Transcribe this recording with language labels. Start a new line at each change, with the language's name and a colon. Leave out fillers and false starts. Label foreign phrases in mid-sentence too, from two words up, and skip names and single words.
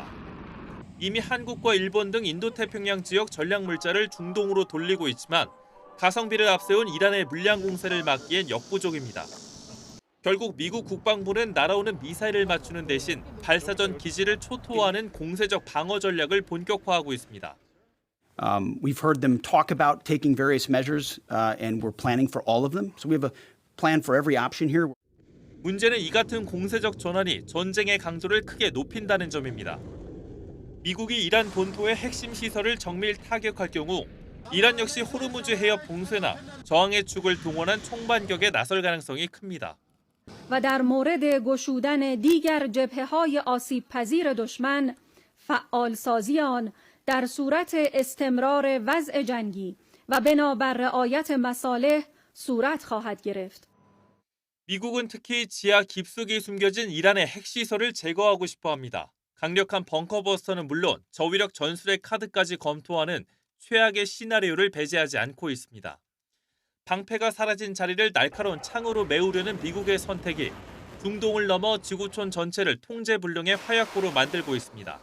Korean: 이미 한국과 일본 등 인도태평양 지역 전략 물자를 중동으로 돌리고 있지만 가성비를 앞세운 이란의 물량 공세를 막기엔 역부족입니다. 결국 미국 국방부는 날아오는 미사일을 맞추는 대신 발사전 기지를 초토화하는 공세적 방어 전략을 본격화하고 있습니다.
English: We've heard them talk about taking various measures, and we're planning for all of them. So we have a plan for every option here.
Korean: 문제는 이 같은 공세적 전환이 전쟁의 강도를 크게 높인다는 점입니다. 미국이 이란 본토의 핵심 시설을 정밀 타격할 경우 이란 역시 호르무즈 해협 봉쇄나 저항의 축을 동원한 총반격에 나설 가능성이 큽니다.
Persian: و در مورد گشودن دیگر جبهه‌های آسیب‌پذیر دشمن فعالسازی آن در صورت استمرار وضع جنگی و بنابر رعایت مصالح صورت خواهد گرفت.
Korean: 미국은 특히 지하 깊숙이 숨겨진 이란의 핵시설을 제거하고 싶어 합니다. 강력한 벙커버스터는 물론 저위력 전술의 카드까지 검토하는 최악의 시나리오를 배제하지 않고 있습니다. 방패가 사라진 자리를 날카로운 창으로 메우려는 미국의 선택이 중동을 넘어 지구촌 전체를 통제불능의 화약고로 만들고 있습니다.